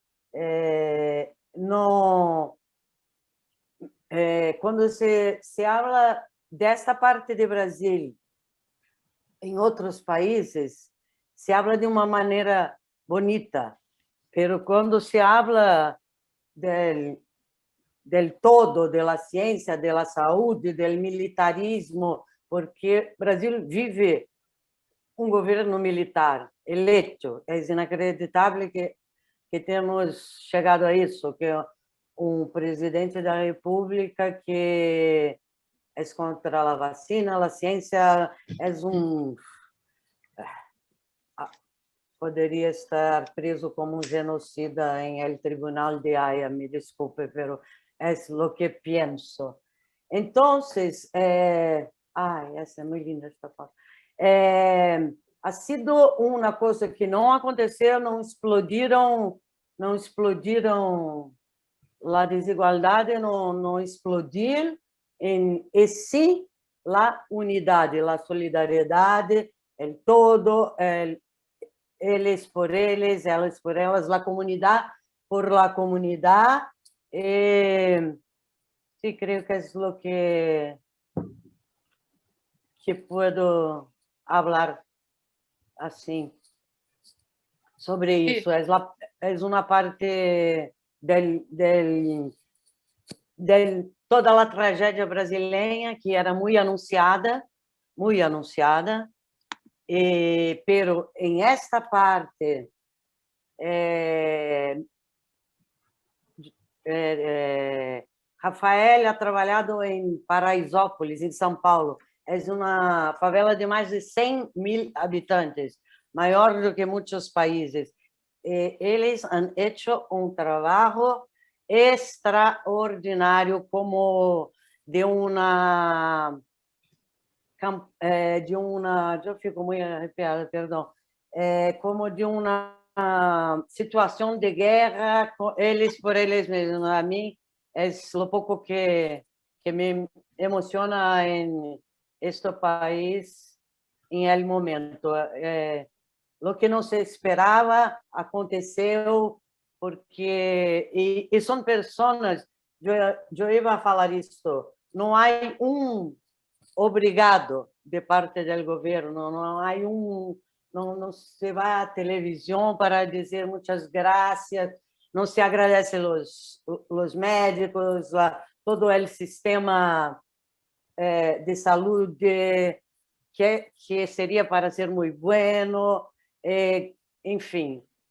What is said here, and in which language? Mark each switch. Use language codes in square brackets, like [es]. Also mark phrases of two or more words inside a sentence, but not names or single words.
[pt] Quando se fala desta parte de Brasil, em outros países, se fala de uma maneira bonita, mas quando se fala [es] del todo, de la ciencia, de la salud, del militarismo, porque Brasil vive un gobierno militar [pt] eleito. Es inacreditable que tenhamos chegado a isso, que um presidente da República que é contra a vacina, a ciência, poderia estar preso como um genocida em el Tribunal de Haia, me desculpe, [es] pero es lo que pienso. Entonces, [pt] essa é muito linda esta foto. [es] Ha sido [pt] uma coisa que não aconteceu, não explodiram a desigualdade, não explodir, e sim a unidade, a solidariedade, o todo, eles por eles, elas por elas, a comunidade por la comunidade. [es] Sí, creo que es lo que puedo hablar así sobre eso. Es una parte toda la tragedia brasileña que era muy anunciada, pero en esta parte Rafael [pt] ha trabalhado em Paraisópolis, em São Paulo. É uma favela de mais de 100.000 habitantes, maior do que muitos países. Eles [es] han hecho [pt] um trabalho extraordinário, como de uma... eu fico muito arrepiada, perdão. Como de uma situação de guerra, eles por eles mesmos. A mim, é o pouco que me emociona em este país em el momento. O que não se esperava aconteceu, porque e são pessoas, eu ia falar isso, não há obrigado de parte do governo, não há não se vai à televisão para dizer muitas graças, não se agradece os médicos, todo o sistema de saúde que seria para ser muito bueno, enfim,